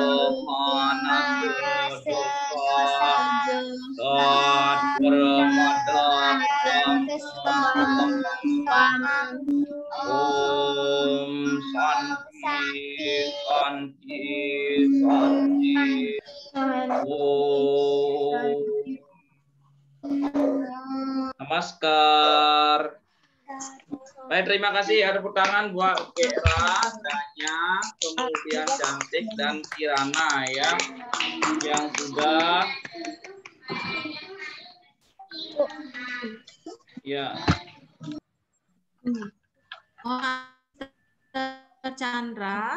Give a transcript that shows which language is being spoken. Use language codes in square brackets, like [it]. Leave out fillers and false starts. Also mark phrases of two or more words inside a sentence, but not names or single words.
[sa] मनकदोष सत् प्रमादम् ॐ शान्ति शान्ति शान्ति ॐ नमस्कार. [id] Baik, terima kasih. Ada tepuk tangan buat Kera, Danya, kemudian Cantik dan Kirana ya, yang sudah ya. Mister Chandra,